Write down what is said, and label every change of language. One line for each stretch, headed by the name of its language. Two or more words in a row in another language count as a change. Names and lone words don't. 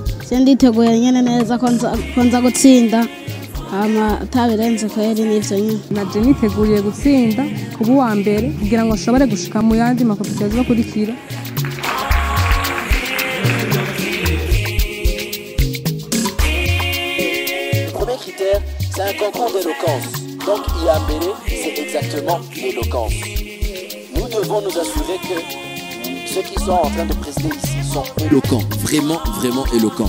Rundi: nditeguye nyene neza ko nza gutsinda atabirenze kweri n'ivyo nyene. Naje niteguriye gutsinda kuba uwa mbere kugira ngo nshobore gushika mu yandi makompetisiyo azokurikira.
French: Le premier critère, c'est un concours d'éloquence. Donc Iambere, c'est exactement l'éloquence. Nous devons nous assurer que ceux qui sont en train de présider ici sont éloquents, vraiment éloquents.